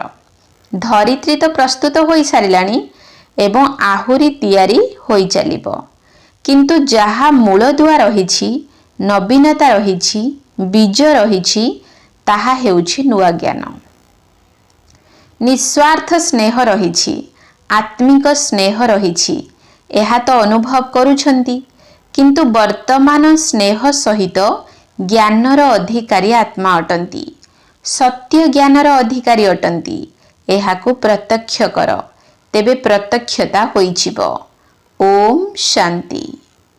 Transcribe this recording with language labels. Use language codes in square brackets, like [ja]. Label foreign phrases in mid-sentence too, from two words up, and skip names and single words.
[or] ଧରିତ୍ରୀ ତ ପ୍ରସ୍ତୁତ ହୋଇ ସାରିଲାଣି ଏବଂ ଆହୁରି ତିଆରି ହୋଇ ଚାଲିବ, କିନ୍ତୁ ଯାହା ମୂଳ ଦୁଆ ରହିଛି, ନବୀନତା ରହିଛି, ବୀଜ ରହିଛି, ତାହା ହେଉଛି ନୂଆ ଜ୍ଞାନ। ନିସ୍ୱାର୍ଥ ସ୍ନେହ ରହିଛି, ଆତ୍ମିକ ସ୍ନେହ ରହିଛି, ଏହା ତ ଅନୁଭବ କରୁଛନ୍ତି, କିନ୍ତୁ ବର୍ତ୍ତମାନ ସ୍ନେହ ସହିତ ଜ୍ଞାନର ଅଧିକାରୀ ଆତ୍ମା ଅଟନ୍ତି, ସତ୍ୟ ଜ୍ଞାନର ଅଧିକାରୀ ଅଟନ୍ତି। ଏହାକୁ ପ୍ରତ୍ୟକ୍ଷ କର, ତେବେ ପ୍ରତ୍ୟକ୍ଷତା ହୋଇଛିବ। ଓମ ଶାନ୍ତି।